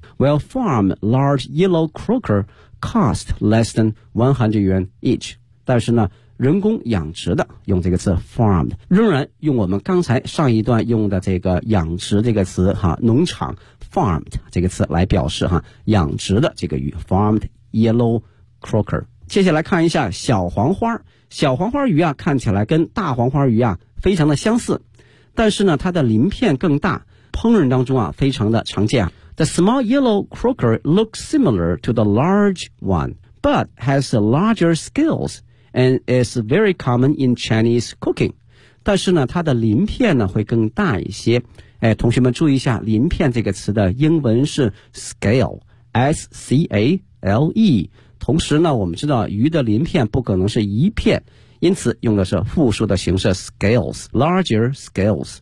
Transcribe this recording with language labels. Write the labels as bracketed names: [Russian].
[English] Well farm large yellow croaker cost less than 100 yuan each， [Chinese] 但是呢人工养殖的用这个词 farmed， 仍然用我们刚才上一段用的这个养殖这个词哈，农场 farmed 这个词来表示哈养殖的这个鱼 farmed yellow croaker。接下来看一下小黄花，小黄花鱼啊看起来跟大黄花鱼啊非常的相似，但是呢它的鳞片更大，烹饪当中啊非常的常见。 [English] The small yellow croaker looks similar to the large one but has larger scalesAnd it's very common in Chinese cooking. [Chinese] 但是呢它的鳞片呢会更大一些。哎，同学们注意一下鳞片这个词的英文是 scale, S-C-A-L-E。同时呢我们知道鱼的鳞片不可能是一片，因此用的是复数的形式 scales, larger scales。